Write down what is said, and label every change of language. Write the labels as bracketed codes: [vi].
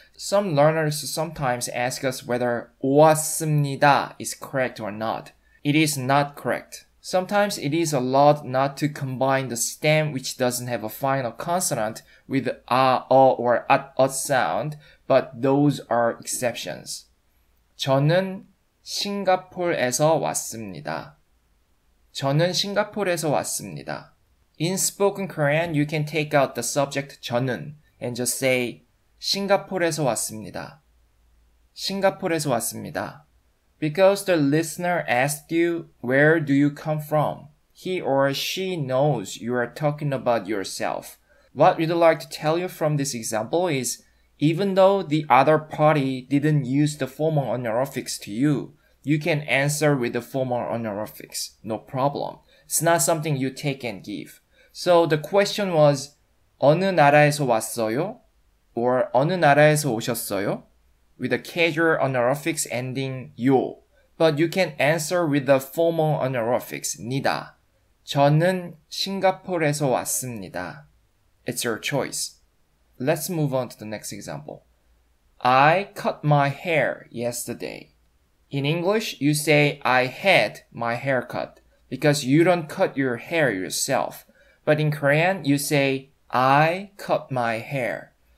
[en] Some learners sometimes ask us whether 오았습니다 is correct or not. It is not correct. Sometimes it is allowed not to combine the stem which doesn't have a final consonant with the a, or at sound, but those are exceptions. [ko] 저는 싱가포르에서 왔습니다. 저는 싱가포르에서 왔습니다. [en] In spoken Korean, you can take out the subject 저는 and just say [ko] 싱가포르에서 왔습니다. 싱가포르에서 왔습니다. [en] Because the listener asked you, where do you come from? He or she knows you are talking about yourself. What we'd like to tell you from this example is, even though the other party didn't use the formal honorifics to you, you can answer with the formal honorifics. No problem. It's not something you take and give. So the question was, [ko] 어느 나라에서 왔어요? Or 어느 나라에서 오셨어요? [en] With a casual honorifics ending 요. But you can answer with the formal honorifics 니다. [ko] 저는 싱가포르에서 왔습니다. [en] It's your choice. Let's move on to the next example. I cut my hair yesterday. In English, you say I had my hair cut because you don't cut your hair yourself. But in Korean, you say I cut my hair.